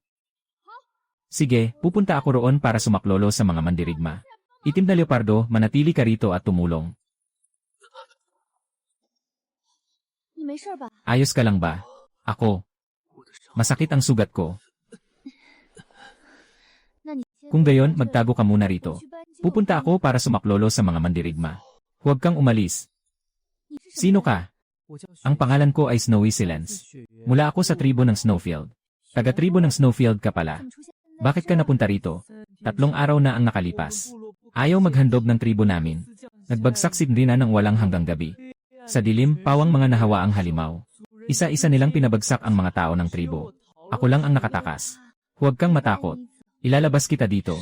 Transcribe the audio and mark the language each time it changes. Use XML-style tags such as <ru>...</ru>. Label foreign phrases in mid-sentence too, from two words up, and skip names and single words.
<tl>Sige, pupunta ako roon para sumaklolo sa mga mandirigma. Itim na leopardo, manatili ka rito at tumulong.</tl> <zh>你没事吧？</zh> <tl>Ayos ka lang ba? Ako. Masakit ang sugat ko.</tl> <zh>那你先</zh> <tl>Kung gayon, magtago ka muna rito.</tl> <zh>去搬救</zh> <tl>Pupunta ako para sumaklolo sa mga mandirigma. Huwag kang umalis.</tl> <zh>你是什么</zh> <tl>Sino</tl> <zh>人</zh> <tl>ka? Ang pangalan ko ay Snowy Silence. Mula ako sa tribo ng Snowfield. Taga-tribo ng Snowfield ka pala.</tl> <zh>怎么出现在</zh> <tl>Bakit ka</tl> <zh>这儿</zh> <tl>napunta rito? 3 araw na ang nakalipas. Ayaw maghandog ng tribo namin. Nagbagsak si Drina ng walang hanggang gabi. Sa dilim, pawang mga nahawa ang halimaw. Isa-isa nilang pinabagsak ang mga tao ng tribo. Ako lang ang nakatakas. Huwag kang matakot. Ilalabas kita dito.</tl>